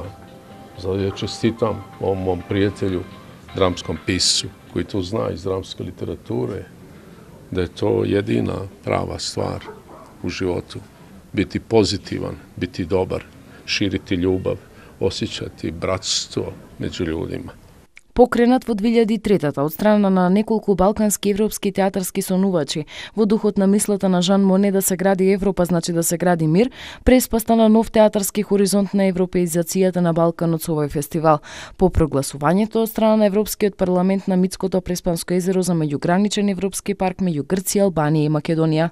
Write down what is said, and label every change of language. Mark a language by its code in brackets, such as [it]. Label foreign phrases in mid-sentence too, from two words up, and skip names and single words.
[bs] Zato ja čestitam ovom mom prijatelju, dramskom piscu, koji to zna iz dramske literature, da je to jedina prava stvar u životu. Biti pozitivan, biti dobar, širiti ljubav, osjećati bratstvo među ljudima. [mk] Покренат во 2003-та од страна на неколку балкански европски театарски сонувачи, во духот на мислата на Жан Моне да се гради Европа значи да се гради мир, Преспа стана нов театарски хоризонт на европеизацијата на Балканот со овој фестивал. По прогласувањето од страна на Европскиот парламент на Митското Преспанско езеро за меѓуграничен европски парк меѓу Грција, Албанија и Македонија.